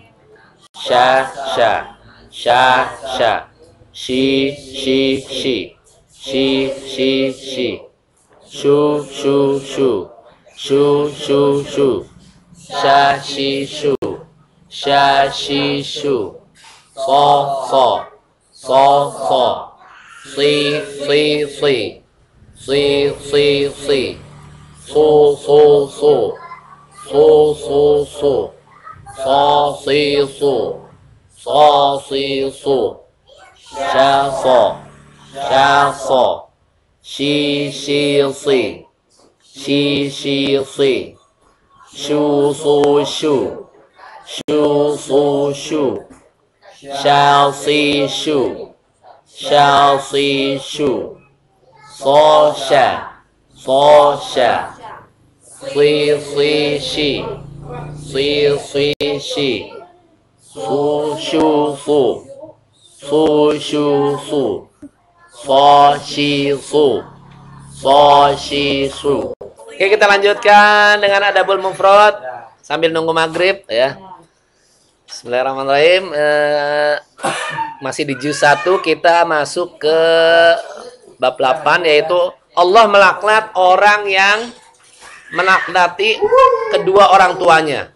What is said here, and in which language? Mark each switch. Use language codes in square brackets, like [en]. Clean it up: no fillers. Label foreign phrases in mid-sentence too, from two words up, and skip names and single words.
[id] Sha, sha. Sha, sha. Shi, shi, shi. Shi, shi, shi. Shu, shu, shu. Shu, shu, shu. Sha, shi, shu. Sha, shi, shu. So, so. So, so. Si, si, si. Si, si, si. Su, su, su. Su, su, su. So, si, su. So, si, su. Sha, so. Sha, so. Shi, shi, si. Shi, shi, si. Shu, su, shu. Shu, su, shu. Shall, si, shu. Shall, si, shu. So, sha. So, sha. Si, si, shi. Si, si, shi. Su, shu, su. Su, shu, su. So, shi, su. So, shi, su. Oke, kita lanjutkan dengan adabul mufrad sambil nunggu maghrib ya. Bismillahirrahmanirrahim. Masih di juz 1, kita masuk ke bab 8, yaitu Allah melaknat orang yang melaknati kedua orang tuanya.